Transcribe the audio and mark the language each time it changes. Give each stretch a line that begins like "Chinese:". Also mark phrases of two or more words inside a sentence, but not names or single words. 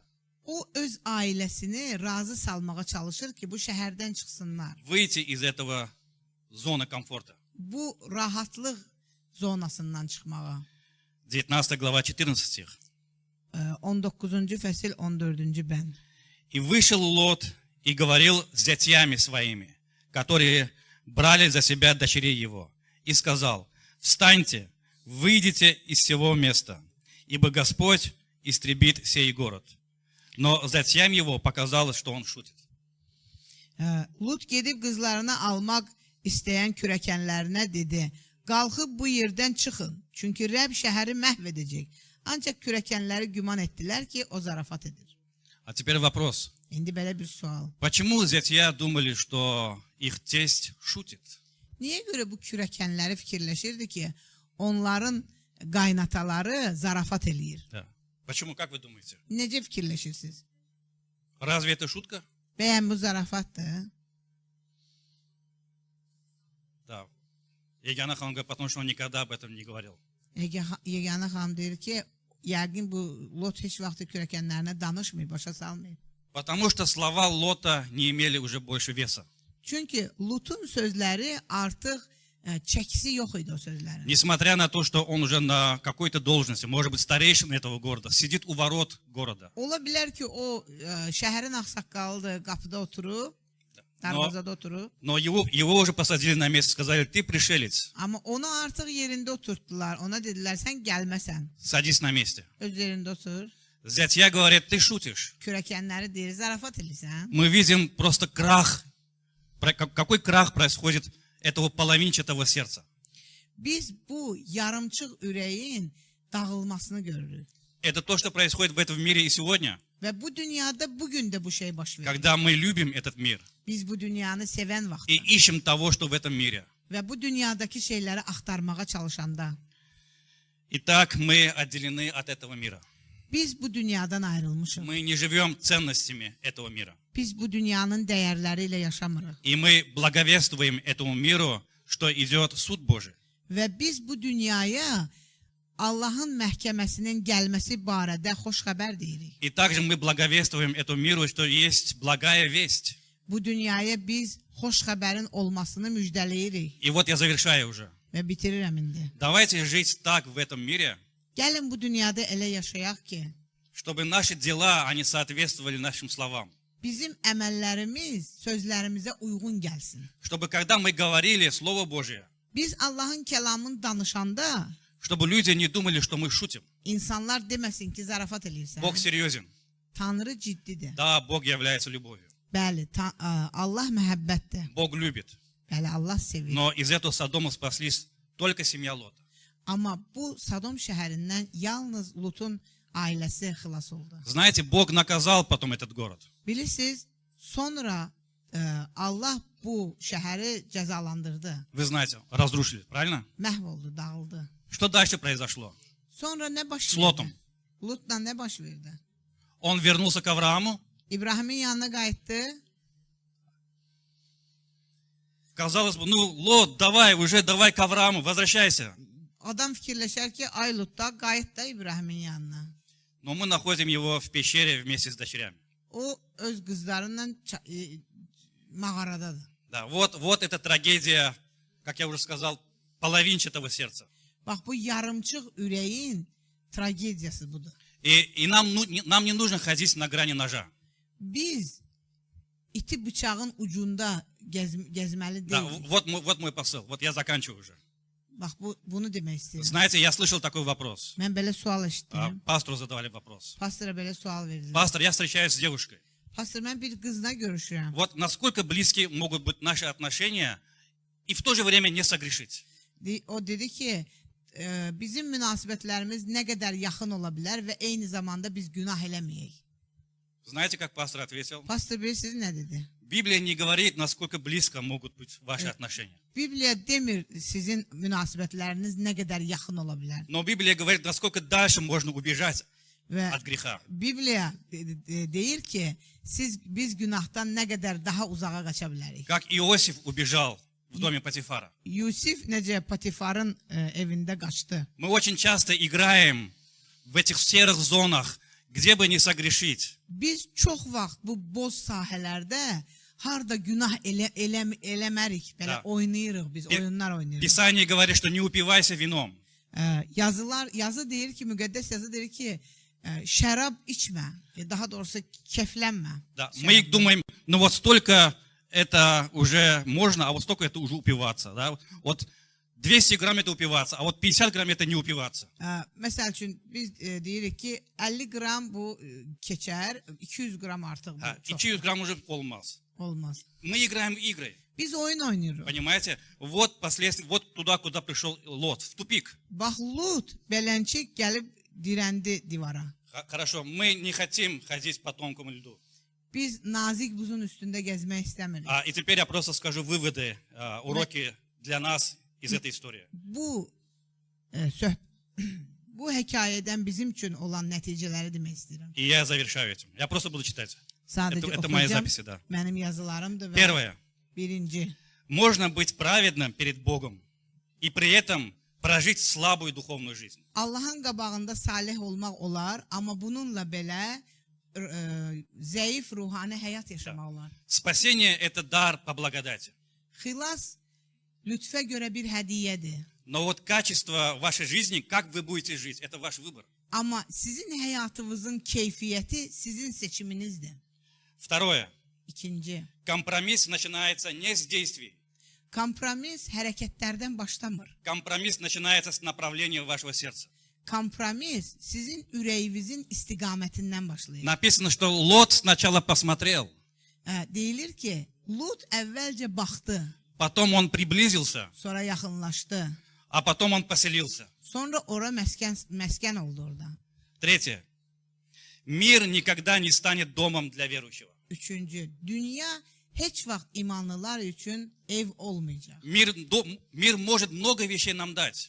Azerbaijani: O öz ailəsini razı salmağa çalışır ki, bu şəhərdən çıxsınlar.
Russian: Выйти из этого зоны комфорта.
Azerbaijani: Bu rahatlıq zonasından çıxmağa.
Russian: 19 глава, 14 стих.
Azerbaijani: 19-cu fəsil 14-cü bənd.
Russian: И вышел Лот и говорил с зятьями своими, которые брали за себя дочерей его, и сказал: «Встаньте, выйдите из сего места, ибо Господь истребит сей город». Но зятьям его показалось, что он шутит.
Azerbaijani: Lut gedib qızlarını almaq istəyən kürəkənlərinə dedi: "Qalxıb bu yerdən çıxın, çünki Rəbb şəhəri məhv edəcək." Ancaq kürəkənləri güman etdilər ki, o zarafat edir.
Russian: А теперь вопрос.
Azerbaijani: İndi belə bir sual.
Russian: Почему зятья думали, что их тесть шутит?
Azerbaijani: Niyə görə bu kürəkənləri fikirləşirdi ki, onların qaynataları zarafat eləyir?
Russian: Да. Почему, как вы думаете?
Azerbaijani: Necə fikirləşirsiniz?
Russian: Разве это шутка?
Azerbaijani: Bəyən bu zarafatdır?
Russian: Да. Егана Хан говорит, потому что он никогда об этом не говорил.
Azerbaijani: Yeganə xanım deyir ki, yəqin bu Lot heç vaxt kürəkənlərinə danışmayıb, başa salmayıb.
Russian: Потому что слова Лота не имели уже больше веса.
Azerbaijani: Çünki Lutun sözləri artıq çəkisi yox idi o sözlərin.
Russian: Несмотря на то, что он уже на какой-то должности, может быть, старейшин этого города, sидит у ворот города.
Azerbaijani: Ola bilər ki, o şəhərin ağsaqqalıdır, qapıda oturub, darvazada oturub.
Russian: Но его уже посадили на место, сказали: ты пришелец,
Azerbaijani: Amma onu artıq yerində oturtdular. Ona dedilər, sən gəlməsən.
Russian: садись на месте.
Azerbaijani: Öz yerində otur.
Russian: Зятья говорят: ты шутишь.
Azerbaijani: Kürəkənləri deyir, zarafat edirsən.
Russian: Мы видим просто крах. Какой крах происходит этого половинчатого сердца?
Azerbaijani: Biz bu yarımçıq ürəyin dağılmasını görürük.
Russian: Это то, что происходит в этом мире и сегодня,
Azerbaijani: Və bu dünyada bugün də bu şey baş verir.
Russian: когда мы любим этот мир
Azerbaijani: Biz bu dünyanı sevən
Russian: и
Azerbaijani: vaxtda
Russian: ищем того, что в этом мире.
Azerbaijani: və bu dünyadakı şeyləri axtarmağa çalışanda
Russian: Итак, мы отделены от этого мира.
Azerbaijani: biz bu dünyadan ayrılmışıq.
Russian: Мы не живем ценностями этого мира.
Azerbaijani: Biz bu dünyanın dəyərləri ilə yaşamırıq.
Russian: И мы благовествуем этому миру, что идет суд Божий.
Azerbaijani: Və biz bu dünyaya Allahın məhkəməsinin gəlməsi barədə xoş xəbər deyirik.
Russian: И также мы благовествуем этому миру, что есть благая весть.
Azerbaijani: Bu dünyaya biz xoş xəbərin olmasını müjdələyirik.
Russian: И вот я завершаю уже.
Azerbaijani: Və bitirirəm indi.
Russian: Давайте жить так в этом мире,
Azerbaijani: Gəlin bu dünyada elə yaşayaq ki,
Russian: чтобы наши дела, они соответствовали нашим словам.
Azerbaijani: bizim əməllərimiz sözlərimizə uyğun gəlsin.
Russian: Чтобы когда мы говорили Слово Божие,
Azerbaijani: Biz Allahın kəlamını danışanda
Russian: чтобы люди не думали, что мы шутим.
Azerbaijani: insanlar deməsin ki, zarafat eləyirsən.
Russian: Бог серьезен.
Azerbaijani: Tanrı ciddidir.
Russian: Да, Бог является любовью.
Azerbaijani: Bəli, Allah məhəbbətdir.
Russian: Bог любит.
Azerbaijani: Bəli, Allah sevir.
Russian: Но из этого Содома спаслись только семья Лота.
Azerbaijani: Amma bu Sodom şəhərindən yalnız Lutun ailəsi xilas oldu.
Russian: Знаете, Бог наказал потом этот город.
Azerbaijani: Bilirsiniz, sonra Allah bu şəhəri cəzalandırdı.
Russian: Вы знаете, разрушили, правильно?
Azerbaijani: Məhv oldu, dağıldı.
Russian: Что дальше произошло?
Azerbaijani: Sonra nə baş
Russian: С
Azerbaijani: verdi?
Russian: Лотом.
Azerbaijani: Lutla nə baş verdi?
Russian: Он вернулся к Аврааму.
Azerbaijani: İbrahimin yanına qayıtdı.
Russian: Казалось бы, ну, Лот, давай к Аврааму, возвращайся.
Azerbaijani: Adam fikirləşər ki, ay Lut da qayıt da İbrahimin yanına.
Russian: но мы находим его в пещере вместе с дочерями.
Azerbaijani: O öz qızlarıyla mağaradadır.
Russian: Да, вот эта трагедия, как я уже сказал, половинчатого сердца.
Azerbaijani: Bax bu yarımçıq ürəyin tragediyası budur.
Russian: И нам не нужно ходить на грани ножа.
Azerbaijani: Biz iti bıçağın ucunda gezməli
Russian: Да,
Azerbaijani: deyilik.
Russian: вот мой посыл. Вот я заканчиваю уже.
Azerbaijani: Bax bunu demək istəyirəm.
Russian: Знаете, я слышал такой вопрос.
Azerbaijani: Mən belə sual eşitdim.
Russian: Пастору задавали вопрос.
Azerbaijani: Pastora belə sual verdilər.
Russian: Пастор, я встречаюсь с девушкой.
Azerbaijani: Pastor, mən bir qızla görüşürəm.
Russian: Вот насколько близки могут быть наши отношения и в то же время не согрешить.
Azerbaijani: O dedi ki, bizim münasibətlərimiz nə qədər yaxın ola bilər və eyni zamanda biz günah eləməyək.
Russian: Знаете, как пастор ответил?
Azerbaijani: Pastor bilirsiniz nə dedi?
Russian: Библия не говорит, насколько близко могут быть ваши отношения.
Azerbaijani: Bibliya demir sizin münasibətləriniz nə qədər yaxın ola bilər.
Russian: Но Библия говорит, насколько дальше можно убежать
Azerbaijani: Və
Russian: от греха.
Azerbaijani: Bibliya deyir ki, biz günahdan nə qədər daha uzağa qaça bilərik.
Russian: Как Иосиф убежал в доме Патифара.
Azerbaijani: Yusif necə Patifarın evində qaçdı.
Russian: Мы очень часто играем в этих серых зонах, где бы не согрешить.
Azerbaijani: Biz çox vaxt bu boz sahələrdə harda günah eləmərik, belə
Russian: Da.
Azerbaijani: oynayırıq biz, oyunlar oynayırıq.
Russian: Писание говорит, что не упивайся вином.
Azerbaijani: Yazı deyir ki, müqəddəs yazı deyir ki, şərab içmə, daha doğrusu keflənmə.
Russian: Да. Мы думаем, ну вот столько это уже можно, а вот столько это уже упиваться. Да? Вот 200 грамм это упиваться, а вот 50 грамм это не упиваться.
Azerbaijani: Məsəl üçün biz deyirik ki, 50 qram bu keçər, 200 qram artıq bu çox
Russian: 200 грамм уже olmaz.
Azerbaijani: olmaz.
Russian: Мы играем в игры,
Azerbaijani: Biz oyun oynayırıq.
Russian: понимаете? Вот последствия, вот туда, куда пришел Лот, в тупик.
Azerbaijani: Bax, Lut belənçik gəlib dirəndi divara.
Russian: Хорошо, мы не хотим ходить по тонкому льду.
Azerbaijani: Biz nazik buzun üstündə gəzmək istəmirik.
Russian: И теперь я просто скажу выводы, уроки для нас из этой истории. Bu hekayədən bizim üçün olan nəticələri demək istəyirəm. И я завершаю этим. Я просто буду читать.
Azerbaijani: Sadəcə
Russian: Это мои
Azerbaijani: oxuyacağım.
Russian: записи, да.
Azerbaijani: Mənim yazılarımdır və
Russian: Первое.
Azerbaijani: birinci.
Russian: Можно быть праведным перед Богом и при этом прожить слабую духовную жизнь.
Azerbaijani: Allahın qabağında salih olmaq olar, amma bununla belə zəif ruhani həyat yaşamaq olar.
Russian: Спасение – это дар по благодати.
Azerbaijani: Xilas lütfə görə bir hədiyyədir.
Russian: Но вот качество вашей жизни, как вы будете жить, это ваш выбор.
Azerbaijani: Amma sizin həyatınızın keyfiyyəti sizin seçiminizdir.
Russian: Второе.
Azerbaijani: İkinci.
Russian: Компромисс начинается не с действий.
Azerbaijani: Kompromis hərəkətlərdən başlamır.
Russian: Компромисс начинается с направления вашего сердца.
Azerbaijani: Kompromis sizin ürəyinizin istiqamətindən başlayır.
Russian: Написано, что Лот сначала посмотрел,
Azerbaijani: Deyilir ki, Lut əvvəlcə baxdı,
Russian: потом он приблизился,
Azerbaijani: sonra yaxınlaşdı.
Russian: а потом он поселился.
Azerbaijani: Sonra ora məskən oldu orada.
Russian: Третье. Мир никогда не станет домом для верующего.
Azerbaijani: Üçüncü, dünya heç vaxt imanlılar üçün ev olmayacaq.
Russian: Мир может много вещей нам дать.